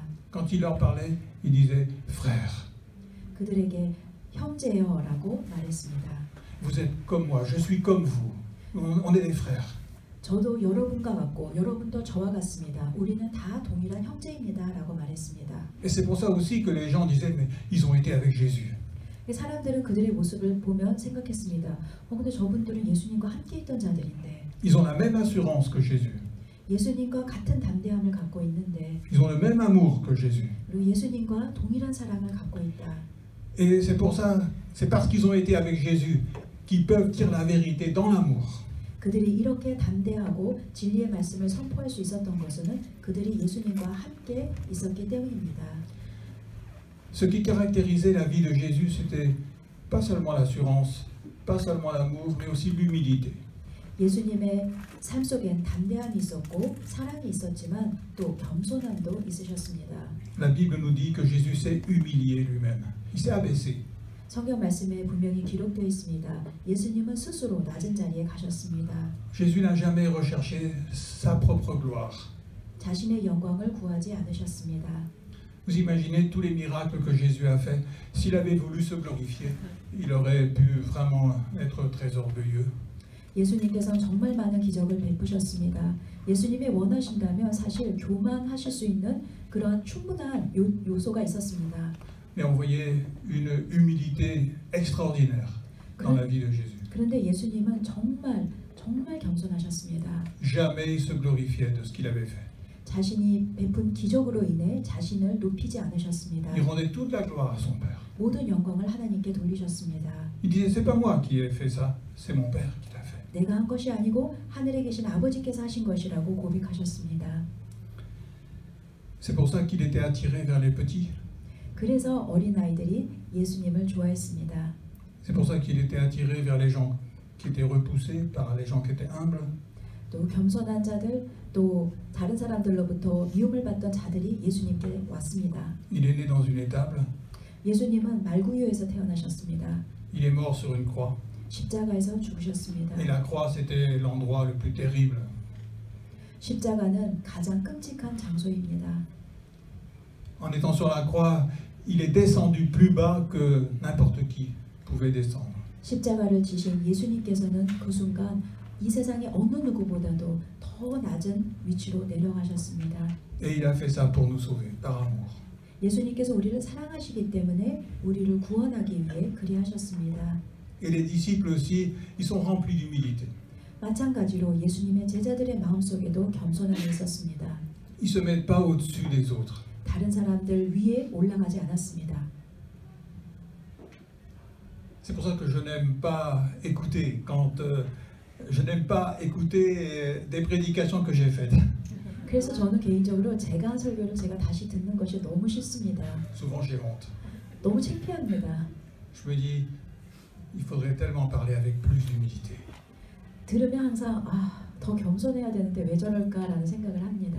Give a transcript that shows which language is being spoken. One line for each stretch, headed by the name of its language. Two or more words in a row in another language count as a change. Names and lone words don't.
French: Quand ils leur parlaient, ils disaient frère.
Korean: 그들에게 형제여라고 말했습니다.
French: Vous êtes comme moi, je suis comme vous. On est des frères.
Korean: 저도 여러분과 같고 여러분도 저와 같습니다. 우리는 다 동일한 형제입니다라고 말했습니다.
French: Et c'est pour ça aussi que les gens disaient, mais ils ont été avec Jésus.
Korean: 사람들은 그들의 모습을 보면 생각했습니다. 근데 저분들은 예수님과 함께 있던 자들인데.
French: Ils ont la même assurance que Jésus.
Korean: 예수님과 같은 담대함을 갖고 있는데.
French: Ils ont le même amour que Jésus.
Korean: 그리고 예수님과 동일한 사랑을 갖고 있다.
French: Et c'est pour ça, c'est parce qu'ils ont été avec Jésus qu'ils peuvent dire la vérité dans l'amour.
Korean: 그들이 이렇게 담대하고 진리의 말씀을 선포할 수 있었던 것은 그들이 예수님과 함께 있었기 때문입니다.
French: Ce qui caractérisait la vie de Jésus, c'était pas seulement l'assurance, pas seulement l'amour, mais aussi l'humilité.
Korean: 예수님의 삶 속엔 담대함이 있었고 사랑이 있었지만 또 겸손함도 있으셨습니다.
French: La Bible nous dit que Jésus s'est humilié lui-même. Il s'est abaissé.
Korean: 성경 말씀에 분명히 기록되어 있습니다. 예수님은 스스로 낮은 자리에 가셨습니다.
French: Jésus n'a jamais recherché sa propre gloire.
Korean: 자신의 영광을 구하지 않으셨습니다.
French: Vous imaginez tous les miracles que Jésus a fait. S'il avait voulu se glorifier, il aurait pu vraiment être très orgueilleux.
Korean: 예수님께서는 정말 많은 기적을 베푸셨습니다. 예수님이 원하신다면 사실 교만하실 수 있는 그런 충분한 요소가 있었습니다.
French: Mais on voyait une humilité extraordinaire dans la vie de Jésus.
Korean: 그런데 예수님은 정말 겸손하셨습니다.
French: Jamais il se glorifiait de ce qu'il avait fait.
Korean: 자신이 베푼 기적으로 인해 자신을 높이지 않으셨습니다.
French: Il rendait toute la gloire à son Père.
Korean: 모든 영광을 하나님께 돌리셨습니다.
French: Il disait, c'est pas moi qui ai fait ça, c'est mon Père qui l'a fait.
Korean: 내가 한 것이 아니고 하늘에 계신 아버지께서 하신 것이라고 고백하셨습니다.
French: C'est pour ça qu'il était attiré vers les petits.
Korean: 그래서 어린아이들이 예수님을 좋아했습니다.
French: C'est pour ça qu'il était attiré vers les gens qui étaient repoussés, par les gens qui étaet humbles.
Korean: 또 겸손한 자들, 또 다른 사람들로부터 미움을 받던 자들이 예수님께 왔습니다.
French: Il est né dans une étable,
Korean: 예수님은 말구유에서 태어나셨습니다.
French: il est mort sur une croix.
Korean: 십자가에서 죽으셨습니다.
French: Et la croix, c'était l'endroit le plus terrible.
Korean: 십자가는 가장 끔찍한 장소입니다.
French: En étant sur la croix, il est descendu plus bas que n'importe qui pouvait descendre.
Korean: 십자가를 지신 예수님께서는 그 순간 이 세상의 어느 누구보다도 더 낮은 위치로 내려가셨습니다.
French: Et il a fait ça pour nous sauver, par amour.
Korean: 예수님께서 우리를 사랑하시기 때문에 우리를 구원하기 위해 그리하셨습니다.
French: Et les disciples aussi, ils sont remplis d'humilité.
Korean: 마찬가지로 예수님의 제자들의 마음속에도 겸손함이 있었습니다.
French: Ils ne se mettent pas au-dessus des autres.
Korean: 다른 사람들 위에 올라가지 않았습니다.
French: C'est pour ça que je n'aime pas écouter je n'aime pas écouter des prédications que j'ai faites.
Korean: 그래서 저는 개인적으로 제가 한 설교를 제가 다시 듣는 것이 너무 싫습니다.
French: Souvent j'ai honte.
Korean: 너무 창피합니다.
French: Je me dis, il faudrait tellement parler avec plus d'humilité.
Korean: 들으면 항상 더 겸손해야 되는데 왜 저럴까라는 생각을 합니다.